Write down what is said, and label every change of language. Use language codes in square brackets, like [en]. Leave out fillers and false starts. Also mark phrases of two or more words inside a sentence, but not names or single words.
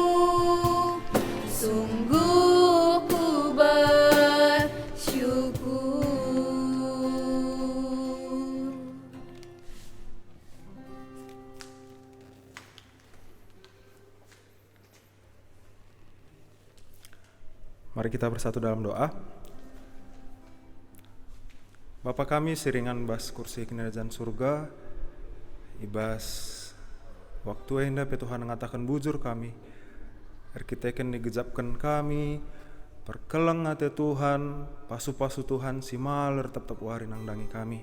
[id] Sungguh ku bersyukur. Mari kita bersatu dalam doa. [btx] Bapa kami siringan bas kursi kerajaan surga, ibas waktu enda pe Tuhan ngatakan bujur kami, arkiteken digejapkan kami, perkeleng ate Tuhan, pasu-pasu Tuhan si maler tetap wari nangdangi kami.